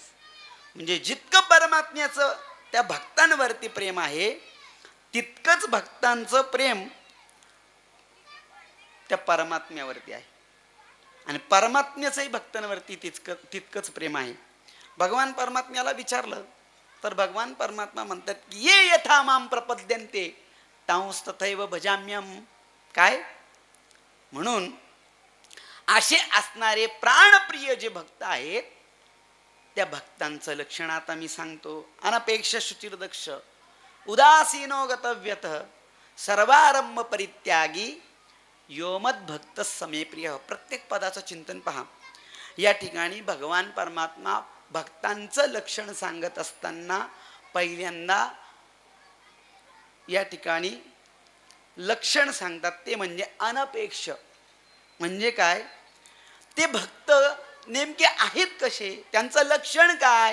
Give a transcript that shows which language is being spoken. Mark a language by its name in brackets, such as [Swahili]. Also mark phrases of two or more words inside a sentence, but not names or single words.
[Marathi] म्हणजे जितकं परमात्म्याचं त्या भक्तांवरती प्रेम आहे, तितकंच भक्तांचं प्रेम त्या परमात्म्यावरती आहे. आणि परमात्म्याचंही भक्तांवरती तितकंच प्रेम आहे. भगवान परमात्म्याला विचारलं तर भगवान परमात्मा म्हणतात की [Sanskrit] ये यथा माम प्रपद्यन्ते तांस तथैव भजाम्यहम्. [Marathi] काय म्हणून असे असणारे प्राणप्रिय जे भक्त आहेत, त्या भक्तांचं लक्षण आता मी सांगतो. [Sanskrit] अनपेक्ष शुचिर्दक्ष उदासीनो गतव्यतः सर्वारंभ परित्यागी योमद भक्त समे प्रिय. [Marathi] प्रत्येक पदाचं चिंतन पहा. या ठिकाणी भगवान परमात्मा भक्तांचं लक्षण सांगत असताना पहिल्यांदा या ठिकाणी लक्षण सांगतात, ते म्हणजे अनपेक्ष. म्हणजे काय, ते भक्त नेमके आहेत कसे, त्यांचं लक्षण काय.